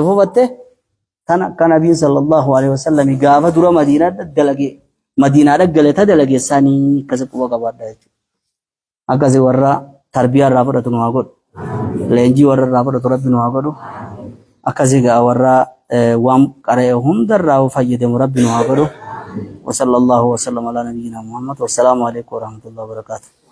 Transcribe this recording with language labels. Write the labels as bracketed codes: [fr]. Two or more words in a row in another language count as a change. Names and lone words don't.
[om] fufatte tan akka nabiin [ar] صلى الله عليه وسلم [om] gaafa dura madiinaa dhaggale ta dalageessanii akkasi quba qabaadha jechuudha akkasi warra tarbiyaa irraa fudhatu nu haa godhu leenjii warra irraa fudhatu rabbi nu haa godhu akkasi gaa warra waan qara'e hundarraa fayyadamu rabbi nu haa godhu [ar] وصلى الله وسلم على نبينا محمد والسلام عليكم ورحمة الله وبركاته